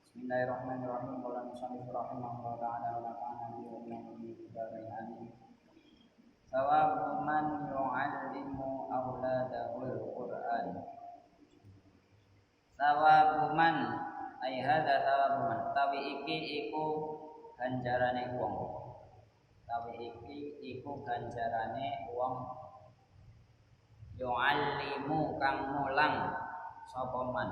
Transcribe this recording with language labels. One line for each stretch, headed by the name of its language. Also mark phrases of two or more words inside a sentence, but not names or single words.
Arabic: بسم الله الرحمن الرحيم. قال المصنف رحمه الله تعالى ونفعنا به وبه آمين. ثواب من يعلم أولاده القرآن. ثواب من أي هذا ثواب من.
Javanese: Tawi iki iku ganjarane wong. Tawi iki iku ganjarane wong yu'allimu kang mulang sapa man.